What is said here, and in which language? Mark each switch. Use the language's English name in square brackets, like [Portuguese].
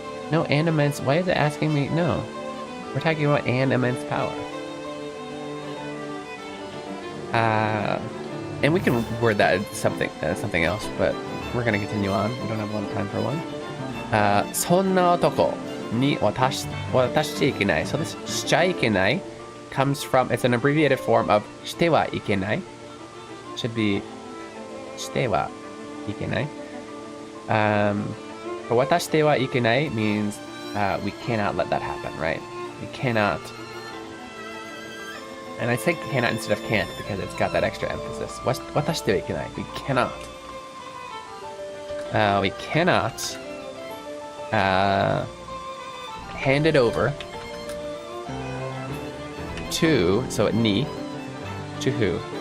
[English] No, and immense. Why is it asking me? No, we're talking about an immense power. And we can word that something else, but we're gonna continue on. We don't have a lot of time for one. [Japanese] そんな男に渡しちゃいけない. [English] So this [Japanese] しちゃいけない [English] comes from, it's an abbreviated form of [Japanese] してはいけない. [English] Should be [Japanese] してはいけない. [English] But [Japanese] 渡してはいけない [English] means we cannot let that happen, right? We cannot. And I say cannot instead of can't because it's got that extra emphasis. [Japanese] 渡してはいけない. [English] We cannot. We cannot hand it over to, so ni, to who?